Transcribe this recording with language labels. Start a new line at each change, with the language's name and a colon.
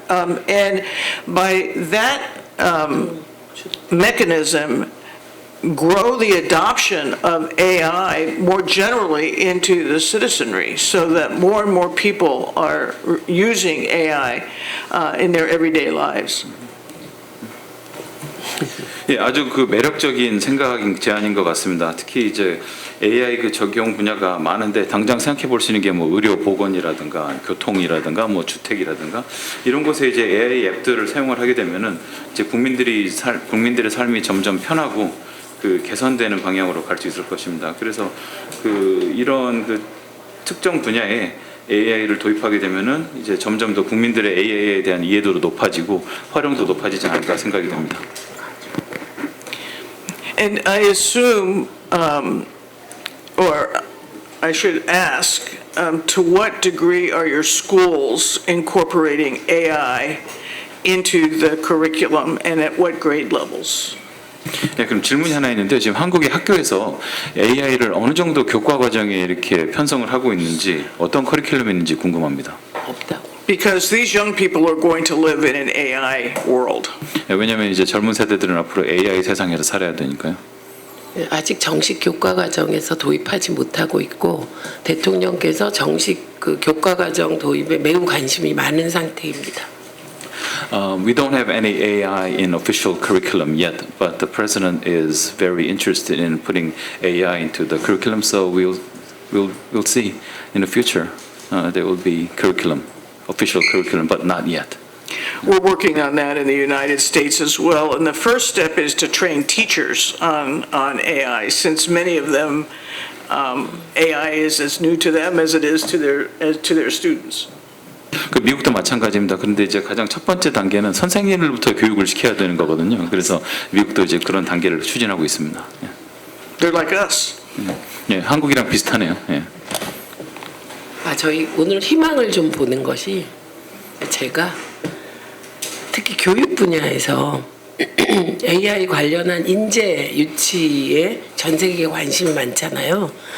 English: And by that mechanism, grow the adoption of AI more generally into the citizenry so that more and more people are using AI in their everyday lives.
Korean: 예, 아주 그 매력적인 제안인 것 같습니다. 특히 이제 AI 그 적용 분야가 많은데 당장 생각해 볼 수 있는 게 뭐 의료 보건이라든가 교통이라든가 뭐 주택이라든가 이런 곳에 이제 AI 앱들을 사용을 하게 되면은 이제 국민들의 삶이 점점 편하고 그 개선되는 방향으로 갈 수 있을 것입니다. 그래서 그 이런 그 특정 분야에 AI를 도입하게 되면은 이제 점점 더 국민들의 AI에 대한 이해도도 높아지고 활용도 높아지지 않을까 생각이 됩니다.
English: And I assume, or I should ask, to what degree are your schools incorporating AI into the curriculum and at what grade levels?
Korean: 네, 그럼 질문이 하나 있는데 지금 한국의 학교에서 AI를 어느 정도 교과 과정에 이렇게 편성을 하고 있는지 어떤 커리큘럼이 있는지 궁금합니다. 없다고.
English: Because these young people are going to live in an AI world.
Korean: 네, 왜냐하면 이제 젊은 세대들은 앞으로 AI 세상에서 살아야 되니까요. 아직 정식 교과 과정에서 도입하지 못하고 있고 대통령께서 정식 그 교과 과정 도입에 매우 관심이 많은 상태입니다.
English: We don't have any AI in official curriculum yet, but the president is very interested in putting AI into the curriculum. So we'll see in the future. There will be curriculum, official curriculum, but not yet. We're working on that in the United States as well. And the first step is to train teachers on AI, since many of them, AI is as new to them as it is to their students.
Korean: 그 미국도 마찬가지입니다. 그런데 이제 가장 첫 번째 단계는 선생님들부터 교육을 시켜야 되는 거거든요. 그래서 미국도 이제 그런 단계를 추진하고 있습니다.
English: They're like us.
Korean: 예, 한국이랑 비슷하네요. 예. 저희 오늘 희망을 좀 보는 것이 제가 특히 교육 분야에서 AI 관련한 인재 유치에 전 세계에 관심이 많잖아요.